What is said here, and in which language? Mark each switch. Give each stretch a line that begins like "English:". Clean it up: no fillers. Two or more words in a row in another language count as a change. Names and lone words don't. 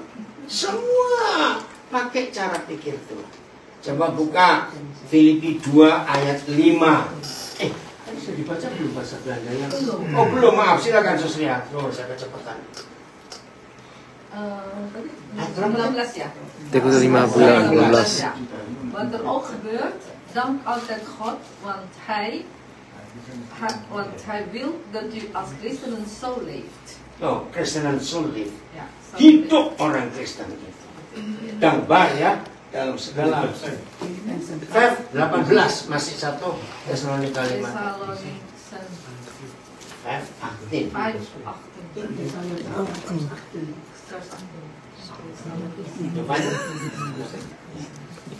Indonesian: Semua pakai cara pikir Tuhan. Coba buka Filipi 2 ayat 5. Bisa dibaca belum bahasa Belanda ya? Oh belum, maaf, silakan Susria. Oh, saya kecepatan. 16 ya.
Dutch: Tekst 15. Wat er ook gebeurt, dank altijd God, want Hij wil dat u als christenen zo leeft.
Indonesian: Oh, Kristenan sulit.
Dutch: Ja, zo
Indonesian: Hidup orang Kristen itu. Dankbar ya dalam segala. 18 masih satu Tesalonika 5. Thessalonicense 5:18. 5:18.